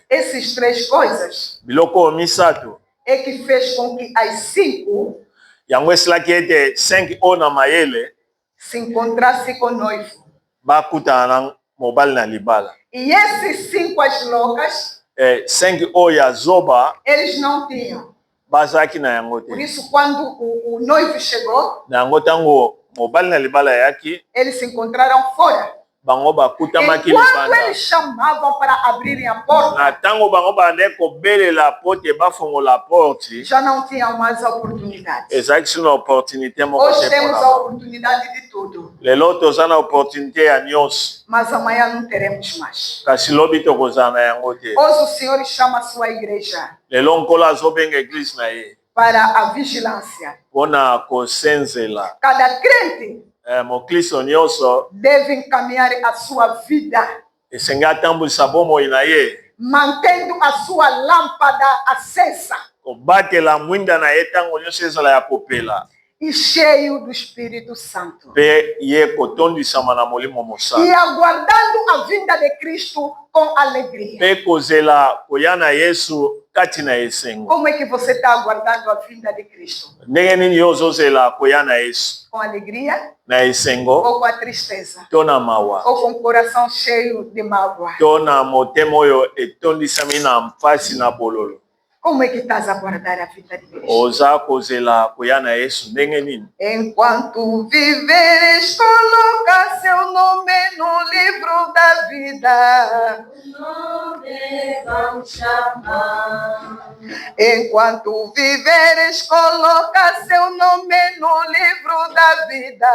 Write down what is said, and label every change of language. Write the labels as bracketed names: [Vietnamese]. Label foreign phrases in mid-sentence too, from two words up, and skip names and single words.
[Portuguese] Essas 3 coisas [Lingala] Biloko oyo misato [Portuguese] é que fez com que as 5 [Lingala] yango esilaki ete 5 oyo na mayele [Portuguese] se encontrassem com o noivo. [Lingala] bakutana na mobali na libala. [Portuguese] E esses 5 as loucas, [Lingala] 5 oyo ya zoba [Portuguese] eles não tinham. [Lingala] bazalaki na yango [Portuguese] Por [Lingala] te. [Portuguese] isso, quando o noivo chegou, [Lingala] Na yango ntango mobali na libala yaki, [Portuguese] eles se encontraram fora. [Lingala] bango bakutamaki [Portuguese] Enquanto [Lingala] libanda. [Portuguese] eles chamavam para abrirem a porta, [Lingala] Na ntango bango bande kobelela pote bafongola porte, [Portuguese] já não tinham mais a oportunidade. [Lingala] ezalaki sino opportunité moko [Portuguese] Hoje [Lingala] te [Portuguese] temos [Lingala] mpona [Portuguese] a [Lingala] bango. [Portuguese] oportunidade de tudo, [Lingala] Lelo toza na opportunité ya nyonso, [Portuguese] mas amanhã não teremos mais. [Lingala] kasi lobi tokozala na yango te. [Portuguese] Hoje o Senhor chama a sua igreja [Lingala] Lelo nkolo azobenga eglise na ye [Portuguese] para a vigilância. [Lingala] mpona kosenzela. [Portuguese] Cada crente [Lingala] Mokristo nyonso [Portuguese] deve encaminhar a sua vida, [Lingala] esengi atambwisa bomoi na ye, [Portuguese] mantendo a sua lâmpada acesa [Lingala] kobatela mwinda na ye ntango nyonso ezala ya kopela, [Portuguese] e cheio do Espírito Santo. [Lingala] mpe ye kotondisama na molimo [Portuguese] E [Lingala] mosala, [Portuguese] aguardando a vinda de Cristo com alegria. [Lingala] mpe kozela koya na Yesu kati na esengo. [Portuguese] Como é que você está aguardando a vinda de Cristo? [Lingala] Ndenge nini yo ozozela koya na Yesu [Portuguese] Com alegria [Lingala] na esengo [Portuguese] ou com a tristeza? [Lingala] to na mawa [Portuguese] Ou com o coração cheio de mágoa? [Lingala] to na motema oyo etondisami na mpasi na bololo? [Portuguese] Como é que estás a aguardar a vinda de Cristo? [Lingala] Oza kozela koya na Yesu ndenge nini? [Portuguese] Enquanto viveres, coloca seu nome no livro da vida. Enquanto viveres, coloca seu nome no livro da vida.